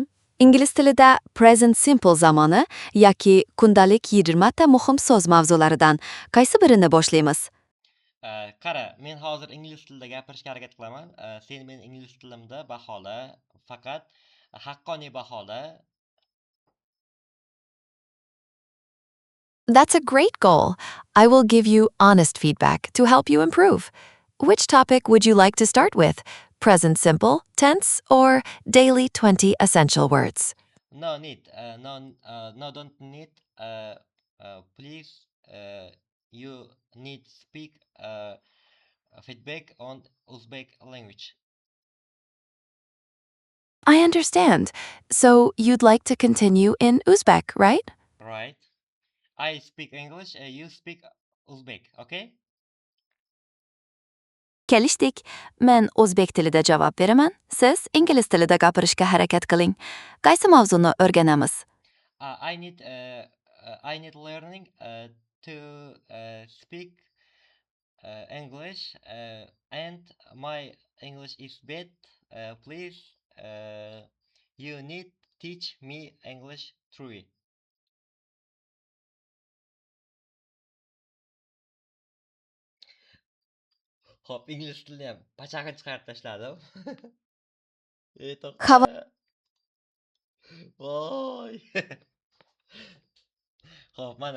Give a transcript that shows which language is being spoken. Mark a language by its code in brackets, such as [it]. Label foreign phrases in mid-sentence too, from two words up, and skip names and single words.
[uz] Ingliz tilida [en] present simple [uz] zamoni yoki kundalik 20 ta muhim so'z mavzularidan qaysi birini boshlaymiz? Qara, men hozir ingliz tilida gapirishga harakat qilaman. Sen meni ingliz tilimda bahola, faqat haqqoniy bahola. [en] That's a great goal. I will give you honest feedback to help you improve. Which topic would you like to start with? Present simple, tense, or daily 20 essential words? No need. No, don't need. Please, you need speak feedback on Uzbek language. I understand. So you'd like to continue in Uzbek, right? Right. I speak English. You speak Uzbek. Okay? [uz] Kelishdik. Men o'zbek tilida javob beraman. Siz ingliz tilida gapirishga harakat qiling. Qaysi mavzuni o'rganamiz? [en] I need learning to speak English, and my English is bad. Please, you need teach me English truly. [uz] Hop, ingliz tilini ham pachag'i chiqarib tashladim. Havo To'xta. Voy. Xo'p, mana.